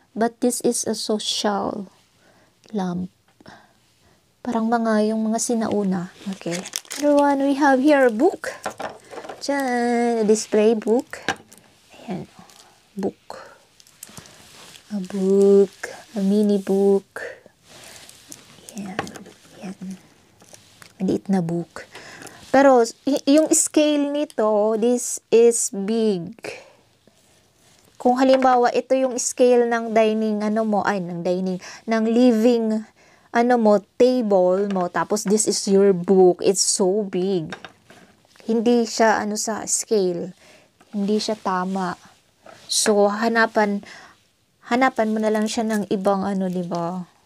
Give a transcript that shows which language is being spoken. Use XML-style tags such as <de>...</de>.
<en>But this is a social lamp.</en> <tl>Parang yung mga sinauna.</tl> <en>Okay. Another one, we have here a book. Diyan, a display book. Ayan. Book. A book. A mini book. Ayan. Ayan. Maliit na book.</en> <tl>Pero, yung scale nito,</tl> <en>this is big.</en> <tl>Kung halimbawa, ito yung scale ng dining, ng living, table mo, tapos</tl> <en>this is your book, it's so big.</en> <tl>Hindi siya, sa scale. Hindi siya tama. So, hanapan mo na lang siya ng ibang, diba?</tl>